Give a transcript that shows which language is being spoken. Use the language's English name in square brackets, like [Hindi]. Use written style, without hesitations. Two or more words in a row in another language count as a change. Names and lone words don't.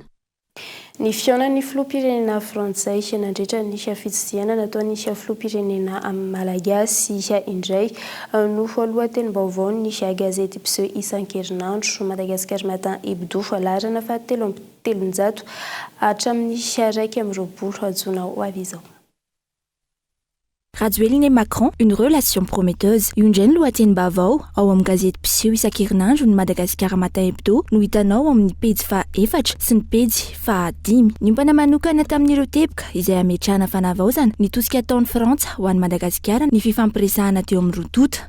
[Malagasy] Ny fihaonan'ny filoham-pirenena frantsay nandritra ny fitsidiana nataon'ny filoham-pirenena malagasy indray no lohatenim-baovao ny gazety mpiseho isan-kerinandro Madagascar Matin Hebdo larana fa 7 hatramin'ny 1 Jona ho avy izao. [French] Rajoelina Macron, une relation prometteuse. [Malagasy] Io indray ny lohatenim-baovao ao amin'ny gazety mpiseho isan-kerinandro ny Madagasikara Matin Hebdo no hitanao amin'ny pejy faha-4 sy ny pejy faha-5. Niompana manokana tamin'ireo teboka izay ametrahana fanavaozana nitosika ataon'ny Frantsa ho an'ny Madagasikara ny fifampiresahana teo amin'ny rotota.